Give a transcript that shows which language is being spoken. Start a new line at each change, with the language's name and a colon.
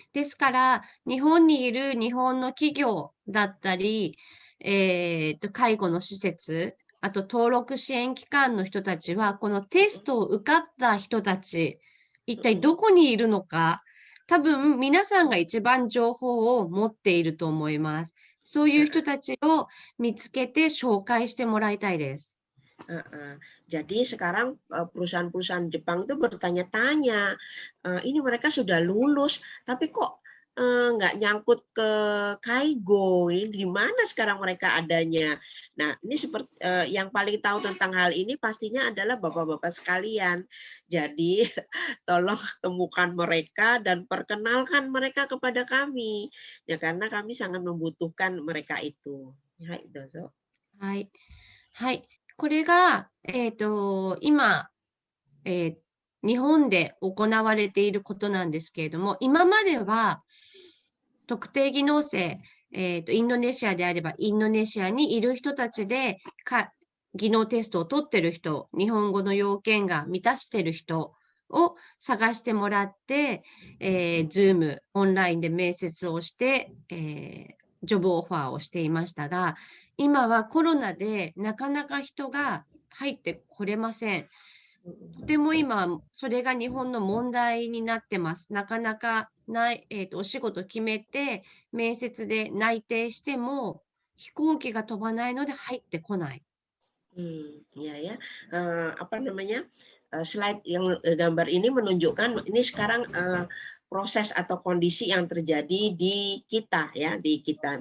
Japanese: ですから、日本にいる日本の企業だったり、介護の施設、あと登録支援機関の人たちは、このテストを受かった人たち、一体どこにいるのか、多分皆さんが一番情報を持っていると思います。そういう人たちを見つけて紹介してもらいたいです。
Indonesian: Jadi sekarang perusahaan-perusahaan Jepang itu bertanya-tanya, ini mereka sudah lulus, tapi kok nggak nyangkut ke Kaigo, ini di mana sekarang mereka adanya? Nah, ini seperti yang paling tahu tentang hal ini pastinya adalah bapak-bapak sekalian. Jadi tolong temukan mereka dan perkenalkan mereka kepada kami, ya karena kami sangat membutuhkan mereka itu.
Japanese: Hai, dozo. はい。はい。これが、今、日本で行われていることなんですけれども、今までは特定技能生、インドネシアであればインドネシアにいる人たちで技能テストを取ってる人、日本語の要件が満たしている人を探してもらって、Zoom、オンラインで面接をして、ジョブオファーをしていましたが、今はコロナでなかなか人が入ってこれません。とても今、それが日本の問題になってます。なかなかお仕事決めて、面接で内定しても、飛行機が飛ばないので入ってこない。
Indonesian: Ya, apa namanya, slide yang gambar ini menunjukkan ini sekarang proses atau kondisi yang terjadi di kita ya, di kita.